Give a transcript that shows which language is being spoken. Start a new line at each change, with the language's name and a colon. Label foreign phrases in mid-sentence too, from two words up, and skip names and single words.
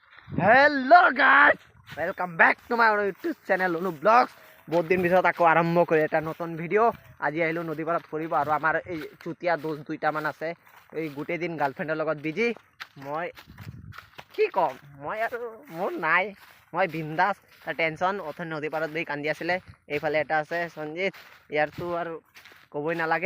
English: hello guys welcome back to my YouTube channel অনু ব্লগস।
Assamese: বহুত দিন পিছত আকৌ আৰম্ভ কৰি এটা নতুন ভিডিঅ'। আজি আহিলোঁ নদী পাৰত ফুৰিব আৰু আমাৰ এই চুতীয়া দোষ দুইটামান আছে। এই গোটেই দিন গাৰ্লফ্ৰেণ্ডৰ লগত বিজি। মই কি ক'ম, মই আৰু মোৰ নাই, মই বিন্দাছ। তাৰ টেনশ্যন অথনি নদী পাৰত বহি কান্দি আছিলে। এইফালে এটা আছে সঞ্জিত, ইয়াৰতো আৰু ক'বই নালাগে।